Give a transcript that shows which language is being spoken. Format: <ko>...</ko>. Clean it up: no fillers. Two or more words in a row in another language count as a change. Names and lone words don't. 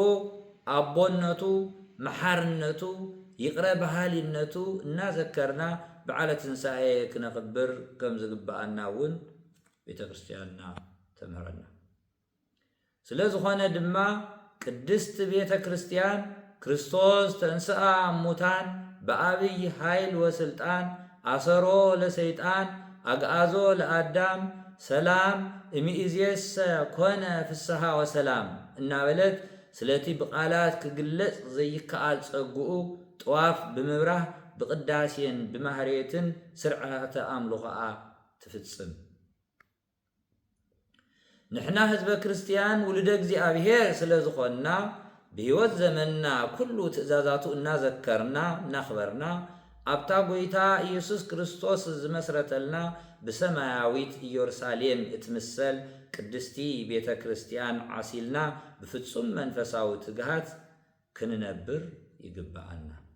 <ti>ኣቦነቱ፣ መሓርነቱ፣ ይቕረ ባህሊነቱ እናዘከርና በዓለ ትንሣኤ ክነኽብር ከም ዝግባአና እውን ቤተክርስቲያንና ተምህረና ስለዝኾነ ድማ ቅድስት ቤተክርስቲያን</ti> <gez>ክርስቶስ ተንሥአ እሙታን በአብይ ኃይል ወስልጣን አሰሮ ለሰይጣን አግዓዞ ለአዳም ሰላም እሚእዜሰ ኮነ ፍስሐ ወሰላም</gez> <ti>እናበለት ስለቲ ብቃላት ክግለጽ ዘይከኣል ጸጉኡ ጠዋፍ ብምብራህ ብቅዳሴን ብማህሬትን ስርዓተ አምልኾኣ ትፍጽም ንሕና ህዝበ ክርስቲያን ውልደ እግዚአብሔር ስለዝኾንና በሕይወት ዘመንና ኩሉ ትእዛዛቱ እናዘከርና እናኽበርና ኣብታ ጎይታ ኢየሱስ ክርስቶስ ዝመስረተልና ብሰማያዊት ኢየሩሳሌም እትምሰል ቅድስቲ ቤተ ክርስቲያን ዓሲልና ብፍጹም መንፈሳዊ ትግሃት ክንነብር ይግባአና</ti>